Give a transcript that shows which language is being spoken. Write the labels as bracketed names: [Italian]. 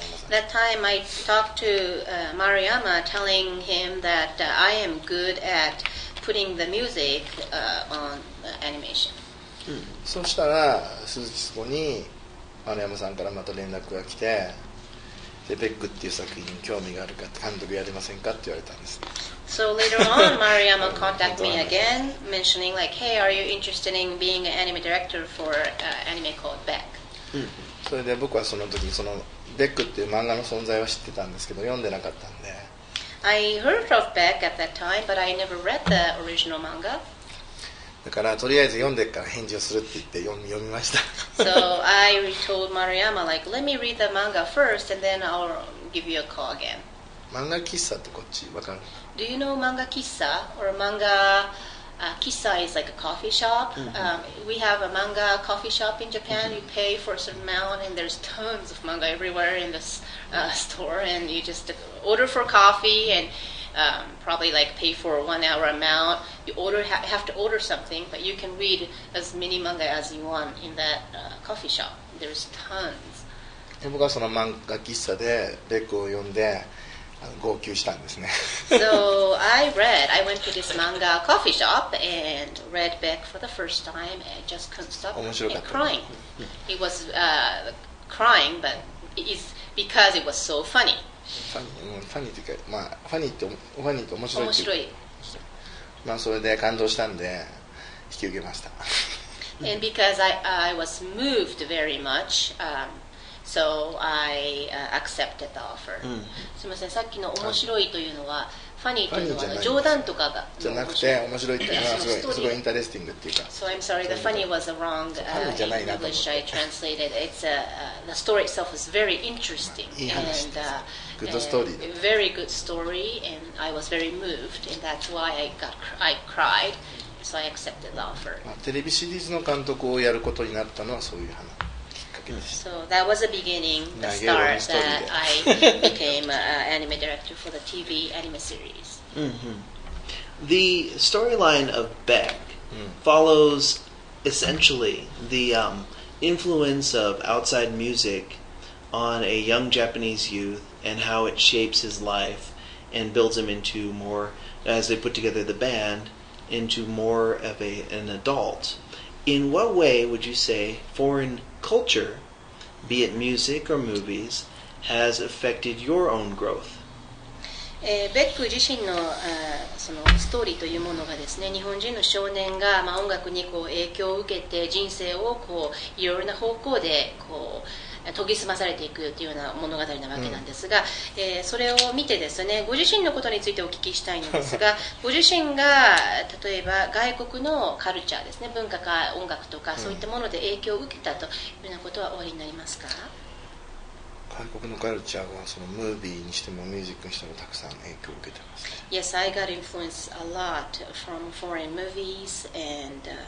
[English] That time I talked to Maruyama, telling him that I am good at putting the music on animation. [Japanese] そしたら数日後に丸山さんからまた連絡が来てでベックっていう作品に興味があるか監督やりませんかって言われたんです。 [English] So later on, Maruyama contacted me again, mentioning like, "Hey, are you interested in being an anime director for anime called Beck?" [Japanese] それで僕はその時にそのベックっていう漫画の存在は知ってたんですけど読んでなかったんで [English] I heard of Beck at that time, but I never read the original manga. [Japanese] だからとりあえず読んでから返事をするって言って読みました。 [English] So I told Maruyama like, "Let me read the manga first, and then I'll give you a call again." [Japanese] 漫画喫茶ってこっちわかる？ [English] Do you know manga kissa or manga? Kissa is like a coffee shop. We have a manga coffee shop in Japan. You pay for a certain amount, and there's tons of manga everywhere in this store. And you just order for coffee and probably like pay for a 1 hour amount. You have to order something, but you can read as many manga as you want in that coffee shop. There's tons. [Japanese] 僕はその漫画喫茶でベックを読んで号泣したんですね。 [English] So I went to this manga coffee shop and read Beck for the first time and just couldn't stop crying. It was crying, but it's because it was so funny. [Japanese] ファニーというか、まあファニーって面白いっていう。まあそれで感動したんで引き受けました。 [English] And because I was moved very much, so I accepted the offer. [Japanese] すみません、さっきの面白いというのはファニーというのは冗談とかがじゃなくて面白いっていうのはすごいインタレスティングっていうか。 [English] So I'm sorry, the funny was the wrong English I translated. It's the story itself is very interesting and good story. Very good story, and I was very moved, and that's why I cried. So I accepted the offer. [Japanese] テレビシリーズの監督をやることになったのはそういう話。 [English] So that was the beginning, the start that I became an anime director for the TV anime series. The storyline of Beck follows essentially the influence of outside music on a young Japanese youth and how it shapes his life and builds him into more, as they put together the band, into more of an adult. In what way would you say foreign culture, be it music or movies, has affected your own growth? [Japanese] ベック自身のそのストーリーというものがですね、日本人の少年が音楽にこう影響を受けて人生をこういろいろな方向でこう研ぎ澄まされていくというような物語なわけなんですが、それを見てですね、ご自身のことについてお聞きしたいのですが、ご自身が例えば外国のカルチャーですね、文化か音楽とかそういったもので影響を受けたというようなことはおありになりますか？外国のカルチャーはそのムービーにしてもミュージックにしてもたくさん影響を受けてます。 [English] Yes, I got influenced a lot from foreign movies and